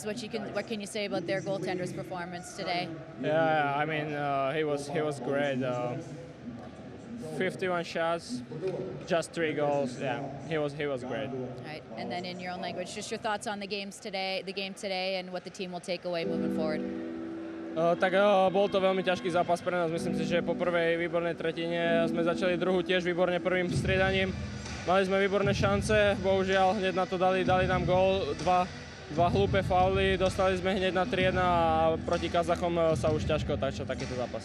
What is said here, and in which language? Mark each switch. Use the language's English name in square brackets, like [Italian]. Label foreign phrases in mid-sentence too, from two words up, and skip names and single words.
[English] What can you say about their goaltender's performance today? Yeah, I mean he was great. 51 shots, just 3 goals. Yeah, he was great. All right, and then in your own language, just your thoughts on the game today, and what the team will take away moving forward. [Slovak] Tak bol to veľmi ťažký zápas pre nás. Myslím si, že po prvej výbornej tretine sme začali druhú tiež výborne prvým striedaním. Mali sme výborné šance, bohužiaľ hneď na to dali nám gól, dva hlúpe fauly, dostali sme hneď na 3-1 a proti Kazachom sa už ťažko otáča takýto zápas.